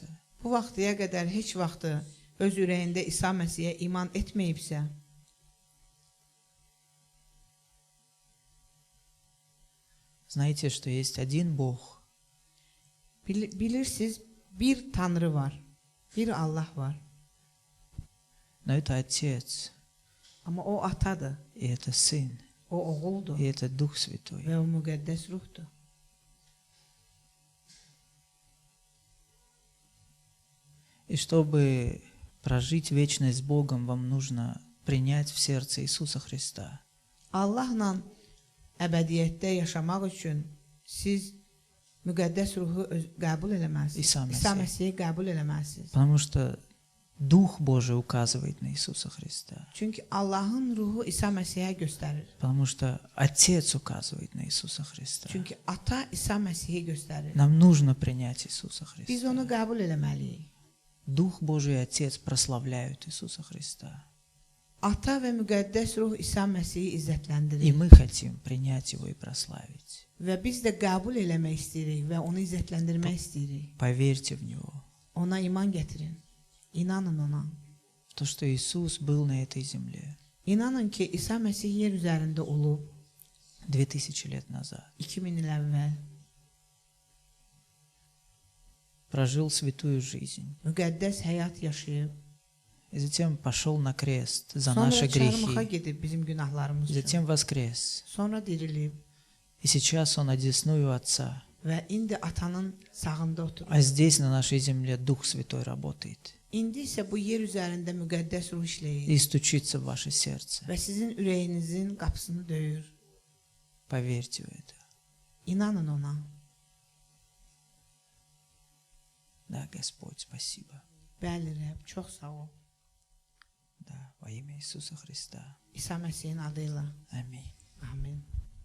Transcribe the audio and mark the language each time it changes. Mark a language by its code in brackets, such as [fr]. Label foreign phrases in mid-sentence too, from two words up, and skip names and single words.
[az] bu vaxtıya qədər heç vaxtı öz ürəyində İsa Məsihə iman etməyibsə, [ru] знаете, что есть один Бог, [az] bilirsiniz, bir Tanrı var, bir Allah var. [ru] но это Отец, [az] Amma o atadır, [ru] и это Сын, [az] o oğuldur [ru] и это Дух Святой. [az] və o müqəddəs ruhdur. [ru] И чтобы прожить вечность с Богом, вам нужно принять в сердце Иисуса Христа. [az] Allahla əbədiyyətdə yaşamaq üçün siz müqəddəs ruhu qəbul eləməlisiniz. İsa Məsih. İsa Məsihi qəbul eləməlisiniz. [ru] Потому что Дух Божий указывает на Иисуса Христа. [az] Çünki Allahın ruhu İsa Məsihə göstərir. [ru] Потому что Отец указывает на Иисуса Христа. [az] Çünki ata İsa Məsihi göstərir. [ru] Нам нужно принять Иисуса [az] Biz onu [ru] Христа. [az] qəbul eləməliyik. [ru] Дух Божий и Отец прославляют Иисуса Христа. [az] Ata və müqəddəs ruh İsa Məsihi [ru] И [az] izzətləndirir. [ru] мы хотим принять Его и прославить. [az] Və biz də qəbul eləmək istəyirik və onu izzətləndirmək istəyirik. [ru] Поверьте в Него. [az] Ona iman gətirin. İnanın ona. [ru] В то, что Иисус был на этой земле [az] İnanın ki, İsa Məsih yer üzərində olub [ru] 2000 лет назад. [az] 2000 il əvvəl [ru] Прожил святую жизнь. [az] müqəddəs həyat yaşayıb. [ru] И затем пошел на крест за [az] Sonra [ru] наши [az] çarmıxa [ru] грехи. [az] gedib bizim günahlarımız [ru] И [az] üçün. [ru] затем воскрес. [az] Sonra dirilib [ru] И сейчас Он одесную Отца. [az] və indi atanın sağında oturur. [ru] А здесь, на нашей земле, Дух Святой работает. [az] İndi isə bu yer üzərində müqəddəs ruh işləyir [ru] И стучится в ваше сердце. [az] və sizin ürəyinizin qapısını döyür. [ru] Поверьте в это. [az] İnanın ona. [ru] Да, Господь, спасибо. [az] Bəli Rəbb, çox sağ ol. [ru] Да, во имя Иисуса Христа. [az] İsa Məsihin adı ilə. [ru] Аминь. [az] Amin.